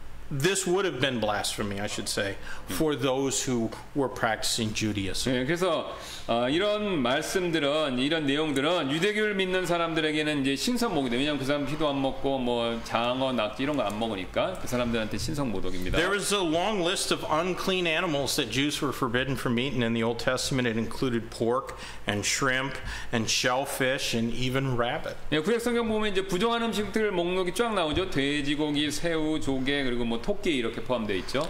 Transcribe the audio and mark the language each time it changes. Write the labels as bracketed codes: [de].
[en] This would have been blasphemy, I should say, for those who were practicing Judaism. [ko] 네, 그래서 이런 말씀들은 이런 내용들은 유대교를 믿는 사람들에게는 이제 신성모독이다. 왜냐하면 그 사람 피도 안 먹고 뭐 장어, 낙지 이런 거 안 먹으니까 그 사람들한테 신성모독입니다. [en] There was a long list of unclean animals that Jews were forbidden from eating in the Old Testament. It included pork and shrimp and shellfish and even rabbit. [ko] 네, 구약성경 보면 이제 부정한 음식들 목록이 쫙 나오죠. 돼지고기, 새우, 조개 그리고 뭐 토끼 이렇게 포함되어 있죠.